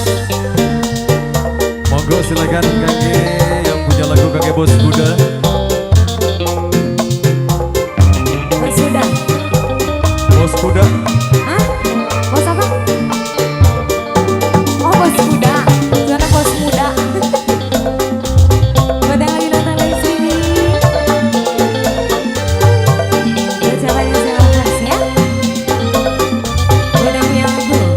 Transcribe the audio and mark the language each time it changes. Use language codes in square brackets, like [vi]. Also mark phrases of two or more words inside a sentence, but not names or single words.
[id] Monggo silakan Kangge yang punya lagu Kangge Bos Buda. Bos Buda. Bos Buda. Hah? Bos apa? Oh, Bos Buda. Zona Bos Muda. Buat yang lagi nonton live streaming. Buat siapa yang sewa harus ya? Buat yang punya lagu.